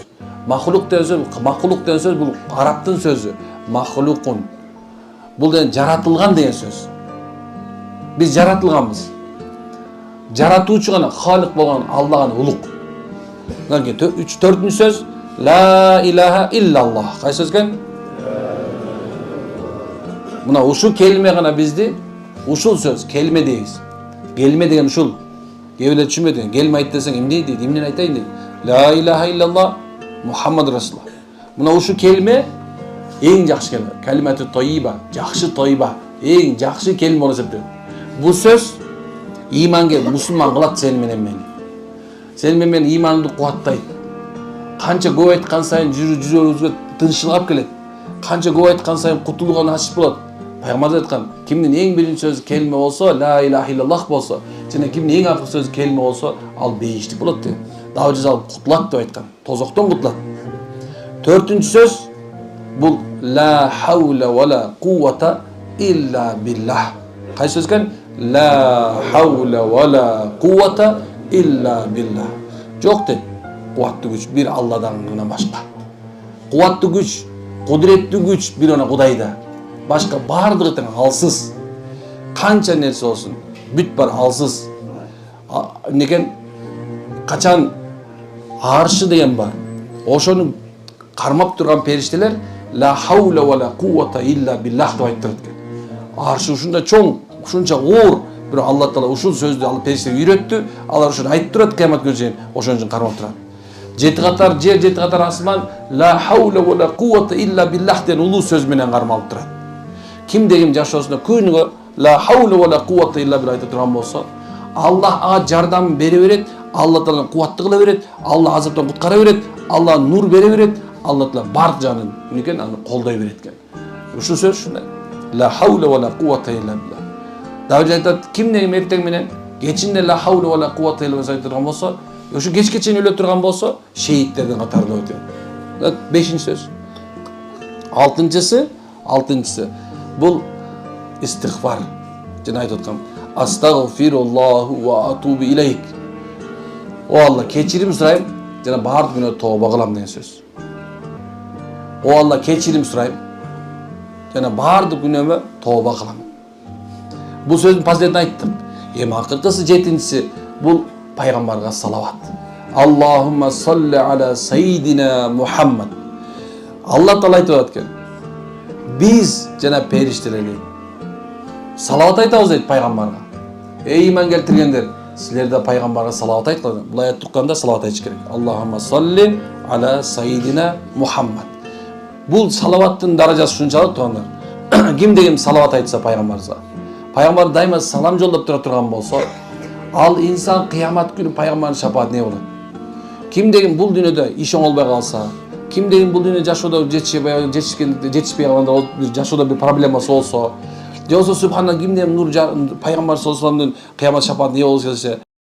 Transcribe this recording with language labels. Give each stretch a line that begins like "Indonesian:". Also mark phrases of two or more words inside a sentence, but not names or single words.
Kyrgyz: Макулук деген сөз бул арабтын сөзү. Махлукун. Бул деген жаратылган деген сөз. Биз жаратылганбыз. Жаратуучу гана халык болгон Алла гана улук. Төртүнчү сөз
Arabic: لا إله إلا الله.
Kyrgyz: Кайсы сөз экен? Мына ушул келме гана бизди, ушул сөз келме дейбиз. Келме деген ушул. Кээ бирлер түшүнбөйт. Келме айт десең эмне дейт? Эмнени айтайын дейт?
Arabic: لا إله إلا الله محمد رسول الله.
Kyrgyz: Мына ушул келме эң жакшы келме.
Arabic: كلمة طيبة,
Kyrgyz: жакшы тойба, эң жакшы келме болуп эсептелет. Бул сөз иманга мусулман кылат сени менен мени. Сени менен иманыңды кубаттайт. Канча көп айткан сайын жүрөгүбүзгө тынччылык алып келет. Канча көп айткан сайын кутулууга насип болот. Пайгамбар айткан, кимдин эң биринчи сөзү келме болсо,
Arabic: لا إله إلا الله
Kyrgyz: болсо, жана кимдин эң акыркы сөзү келме болсо, ал бейиштик болот деп. Дагы жазалып кутулат деп айткан. Тозоктон кутулат. Төртүнчү сөз бул
Arabic: لا حول ولا قوة إلا بالله.
Kyrgyz: Кайсы сөз экен?
Arabic: لا حول ولا قوة إلا بالله.
Kyrgyz: Жок дейт. Кубаттуу күч бир Алладан гана башка. Кубаттуу күч, кудуреттүү күч бир гана Кудайда. Башка бардыгы тең алсыз. Канча нерсе болсун, бүт бар алсыз. Некен качан аршы деген бар. Ошону кармап турган периштелер
Arabic: لا حول ولا قوة إلا بالله
Kyrgyz: деп айтып турат экен. Аршы ушунда чоң, ушунча оор, бирок Алла Таала ушул сөздү ал периштеге үйрөттү. Алар ушуну айтып турат кыямат күнү чейин, ошон үчүн кармап турат. Жети катар жер, жети катар асман
Arabic: لا حول ولا قوة إلا بالله
Kyrgyz: деген улуу сөз менен кармалып турат. Кимде ким жашоосунда күнүгө
Arabic: لا حول ولا قوة إلا بالله
Kyrgyz: айтып турган болсо, Аллах ага жардам бере берет, Алла Таала кубатты кыла берет, Алла азаптан куткара берет, Алла нур бере берет, Алла Таала бардык жагынан эмнекен аны колдой берет экен. Ушул сөз ушундай.
Arabic: لا حول ولا قوة إلا بالله.
Kyrgyz: Дагы айтат, кимде ким эртең менен кечинде
Arabic: لا حول ولا قوة إلا بالله
Kyrgyz: айтып турган болсо, ошо кечке чейин өлө турган болсо, шейттердин катарында өтөт. Бешинчи сөз. Алтынчысы бул истигфар. Жана айтып аткам,
Arabic: أستغفر الله وأتوب إليك.
Kyrgyz: О Алла, кечирим сурайм, жана бардык күнөө тооба кылам деген сөз. О Алла, кечирим сурайм, жана бардык күнөөмө тооба кылам. Бул сөздүн фазилетин айттым. Эми акыркысы жетинчиси бул пайгамбарга салават.
Arabic: اللهم صل على سيدنا محمد.
Kyrgyz: Алла Таала айтып аткан. Биз жана периштелер салават айтабыз дейт пайгамбарга. Эй иман келтиргендер, силер да пайгамбарга салават айткыла. Бул аят тукканда салават айтыш керек.
Arabic: اللهم صل على سيدنا محمد.
Kyrgyz: Бул салаваттын даражасы ушунчалык тугандар. Кимде ким салават айтса пайгамбарга, пайгамбар дайыма салам жолдоп тура турган болсо, ал инсан кыямат күнү пайгамбардын шапаатына болот. Кимде ким бул дүйнөдө иш оңолбой калса, кимде ким бул дүйнөдө жашоодо жетишпей калганда, жашоодо бир проблемасы болсо, же болсо субханалла кимде ким нур пайгамбар
Arabic: صلى الله عليه وسلم
Kyrgyz: кыямат шапаатына болсо